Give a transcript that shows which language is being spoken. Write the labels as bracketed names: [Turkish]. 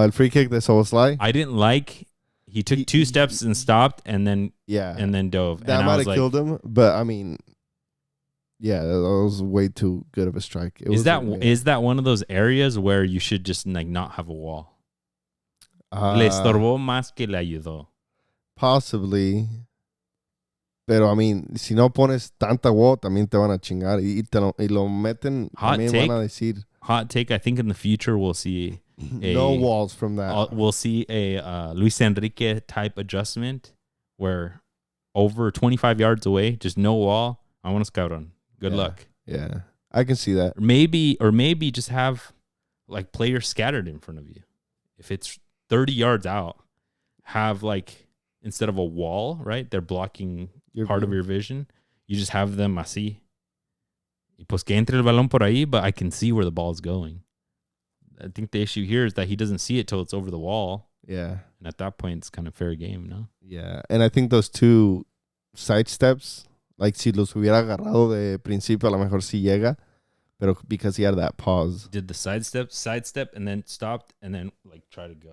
[Spanish] El [English] free kick [Spanish] de Soboslai. [English] I didn't like. He took two steps and stopped, and then dove. That and might have killed him, but I mean, yeah, that was way too good of a strike. Is that one of those areas where you should just like not have a wall? [Spanish] Le estorbó más que le ayudó. [English] Possibly. [Spanish] Pero, [English] I mean, [Spanish] si no pones tanta wall, también te van a chingar. Y lo meten, también van a decir. [English] Hot take, I think in the future we'll see no walls from that. We'll see a Luis Enrique type adjustment where over 25 yards away, just no wall. I want to scout on. Good luck. Yeah, I can see that. Or maybe just have like players scattered in front of you. If it's 30 yards out, have like instead of a wall, right? They're blocking part of your vision. You just have them [Spanish] así. Y pues que entre el balón por ahí, [English] but I can see where the ball is going. I think the issue here is that he doesn't see it till it's over the wall. Yeah. And at that point, it's kind of fair game, no? Yeah. And I think those two side steps, like [Spanish] si los hubiera agarrado de principio, a lo mejor sí llega, pero [English] because he had that pause. Did the sidestep, and then stopped, and then like try to go.